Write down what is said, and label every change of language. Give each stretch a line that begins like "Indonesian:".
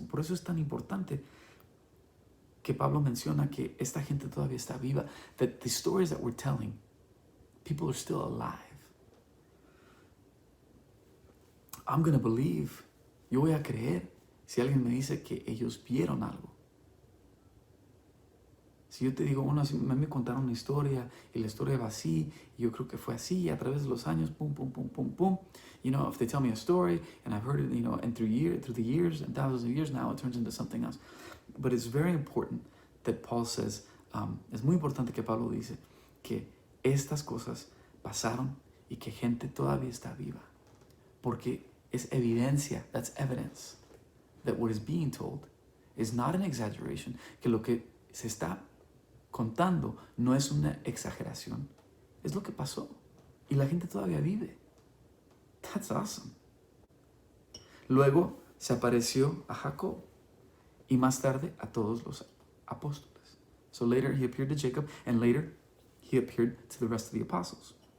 Spanish: Por eso es tan importante que Pablo menciona que esta gente todavía está viva.
English: That the stories that we're telling, people are still alive. I'm going to believe,
Spanish: yo voy a creer si alguien me dice que ellos vieron algo. Si yo te digo, bueno, me contaron una historia y la historia va así, y yo creo que fue así, y a través de los años, pum, pum, pum, pum, pum.
English: You know, if they tell me a story and I've heard it, you know, and through the years and thousands of years now, it turns into something else. But it's very important that Paul says,
Spanish: es muy importante que Pablo dice que estas cosas pasaron y que gente todavía está viva. Porque es evidencia,
English: that's evidence, that what is being told is not an exaggeration,
Spanish: que lo que se está contando no es una exageración, es lo que pasó y la gente todavía vive.
English: That's awesome.
Spanish: Luego se apareció a Jacob y más tarde a todos los apóstoles.
English: So later he appeared to Jacob and later he appeared to the rest of the apostles.